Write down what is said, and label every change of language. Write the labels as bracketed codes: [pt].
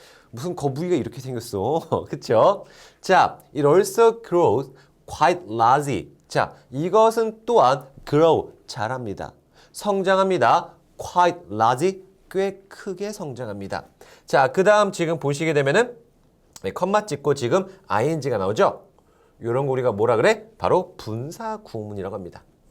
[ko] 무슨 거북이가 이렇게 생겼어. 그쵸? [en] 자, it also grows quite large. [ko] 자, 이것은 또한 grow, 자랍니다. 성장합니다. [en] quite large, [ko] 꽤 크게 성장합니다. 자, 그 다음 지금 보시게 되면은 컴마 찍고 지금 ing가 나오죠? 이런 거 우리가 뭐라 그래? 바로 분사 구문이라고 합니다.